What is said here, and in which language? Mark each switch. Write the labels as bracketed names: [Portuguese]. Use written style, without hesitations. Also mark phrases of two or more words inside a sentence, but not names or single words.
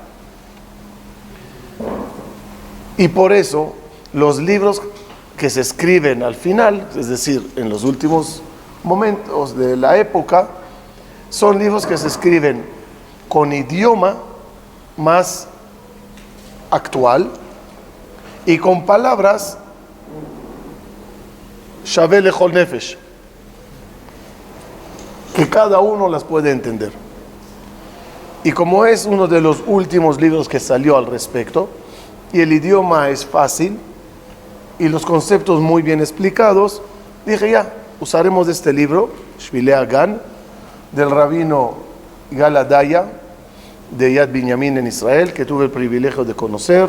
[Spanish] Y por eso los libros que se escriben al final, es decir, en los últimos momentos de la época, son libros que se escriben con idioma más actual y con palabras [Hebrew] שווה לכל נפש, [Spanish] que cada uno las puede entender. Y como es uno de los últimos libros que salió al respecto, y el idioma es fácil, y los conceptos muy bien explicados, dije ya, usaremos este libro, Shvilei Hagan, del rabino Gal Adaya, de Yad Binyamin en Israel, que tuve el privilegio de conocer.